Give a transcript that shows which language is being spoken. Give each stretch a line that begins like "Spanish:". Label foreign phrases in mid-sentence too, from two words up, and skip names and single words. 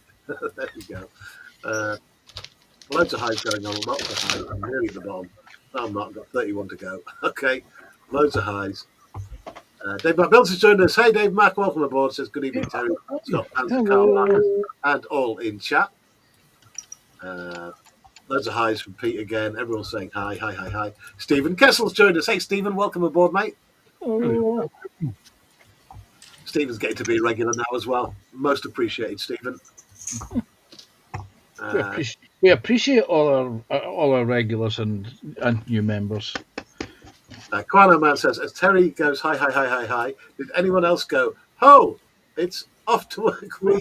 English: There you go. Loads of highs going on. Lots of highs. I'm nearly at the bottom. No, I'm not. I've got 31 to go. Okay. Loads of highs. Dave McBills has joined us. Hey, Dave Mack. Welcome aboard. Says good evening, Terry. Scott, Panther, Carl, Marcus, and all in chat. Loads of highs from Pete again. Everyone's saying hi, hi, hi, hi. Stephen Kessel's joined us. Hey, Stephen. Welcome aboard, mate. Oh. Stephen's getting to be a regular now as well. Most appreciated, Stephen. We appreciate all our regulars and new members. Quano Man says, as Terry goes, hi, hi, hi, hi, hi, did anyone else go, oh, it's off to work week?